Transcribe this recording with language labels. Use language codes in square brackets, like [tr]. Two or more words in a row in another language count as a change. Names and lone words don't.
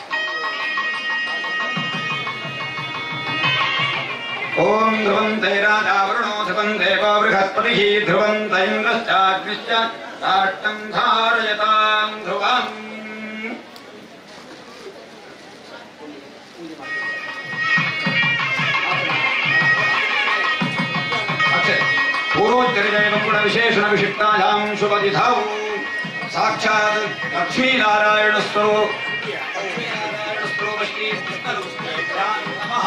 [sa] ಓಂ ಧ್ರುವಂತೈ ರಾಜಾವರುಣೋ ಧ್ರುವಂ ದೇವ ಬೃಹಸ್ಪತಿ ಧ್ರುವಂತ ಇಂದ್ರಶ್ಚಾಗ್ನಿಶ್ಚ ರಾಷ್ಟ್ರಂ ಧಾರಯತಾಂ ಧ್ರುವಂ. पूर्वोच्चरिजयं गुण विशेषण विशिष्टायां शुभतिथौ साक्षात् लक्ष्मीनारायणस्वरूप श्री नमः.